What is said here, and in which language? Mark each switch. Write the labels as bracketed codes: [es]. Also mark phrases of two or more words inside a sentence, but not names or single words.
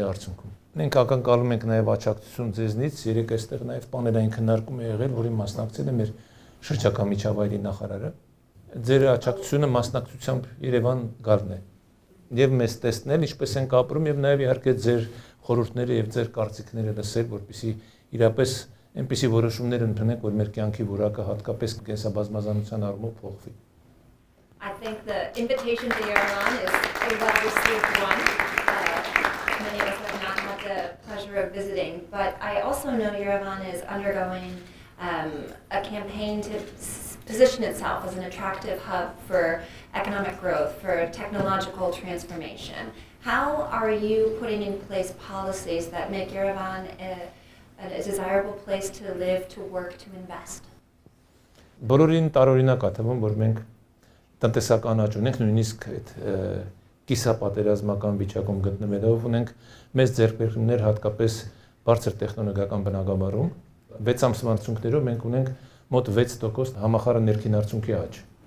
[hy] արդյունքում։ Մենք ակնկալում ենք նաեւ աջակցություն ձեզնից, երեք այստեղ նաեւ պանելային քննարկում է եղել, որին մասնակցել է մեր շրջակա միջավայրի նախարարը։ Ձեր աջակցությունը մասնակցությամբ Երևան գալն է եւ մեզ տեսնել, ինչպես ենք ապրում եւ նաեւ իհարկե ձեր խորհուրդները եւ ձեր կարծիքները լսել, որպեսզի իրապես այնպիսի որոշումներ ընդունենք, որ մեր կյանքի որակը հատկապես կենսաբազմազանության առումով փոխվի։ [en] I think the invitation to Yerevan is a well-received one. Many of us have not had the pleasure of visiting, but I also know Yerevan is undergoing a campaign to position itself as an attractive hub for economic growth, for technological transformation. How are you putting in place policies that make Yerevan a desirable place to live, to work, to invest? [hy] Բոլորին տարօրինակ է թվում, որ մենք տնտեսական աճ ունենք, նույնիսկ այդ կիսապատերազմական վիճակում գտնվելով ունենք մեծ ձեռքբերումներ հատկապես բարձր տեխնոլոգիական բնագավառում։ 6 ամսվա արդյունքներով մենք ունենք մոտ 6% համախառն ներքին արդյունքի աճ։